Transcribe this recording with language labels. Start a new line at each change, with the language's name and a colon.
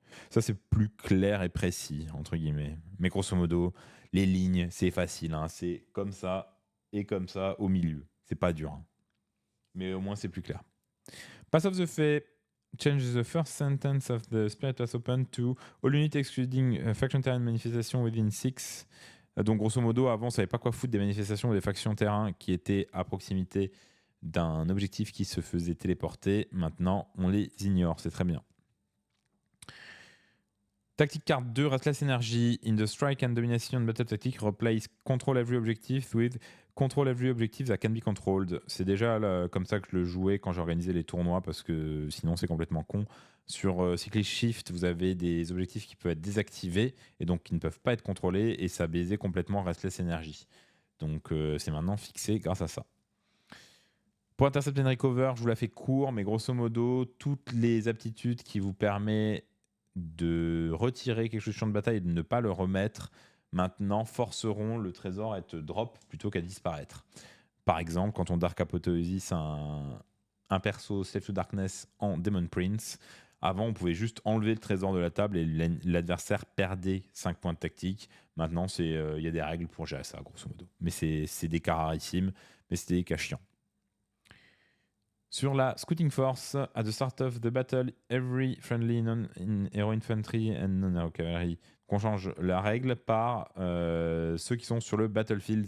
French: Ça, c'est plus clair et précis, entre guillemets. Mais grosso modo, les lignes, c'est facile. Hein. C'est comme ça et comme ça au milieu. C'est pas dur. Hein. Mais au moins, c'est plus clair.
English: Pass of the Fey change the first sentence of the Spirit Pass Open to all units excluding faction terrain manifestation within 6
French: Donc grosso modo, avant, on savait pas quoi foutre des manifestations ou des factions terrain qui étaient à proximité d'un objectif qui se faisait téléporter. Maintenant, on les ignore, c'est très bien.
English: Tactic Card 2, Restless Energy, in the Strike and Domination Battle Tactic, replace Control Every Objective with Control Every Objective that can be controlled.
French: C'est déjà là, comme ça que je le jouais quand j'organisais les tournois, parce que sinon c'est complètement con. Sur Cyclist Shift, vous avez des objectifs qui peuvent être désactivés et donc qui ne peuvent pas être contrôlés, et ça baisait complètement Restless Energy. Donc c'est maintenant fixé grâce à ça. Pour Intercept and Recover, je vous la fais court, mais grosso modo, toutes les aptitudes qui vous permettent de retirer quelque chose du champ de bataille et de ne pas le remettre, maintenant forceront le trésor à être drop plutôt qu'à disparaître. Par exemple, quand on Dark Apothéosis un perso Slave to Darkness en Demon Prince, avant on pouvait juste enlever le trésor de la table et l'adversaire perdait 5 points de tactique. Maintenant, il y a des règles pour gérer ça, grosso modo. Mais c'est des cas rarissimes, mais c'est des cas chiants. Sur la
English: Scouting Force, at the start of the battle, every friendly non-hero infantry and non-hero cavalry.
French: On change la règle par ceux qui sont sur le battlefield.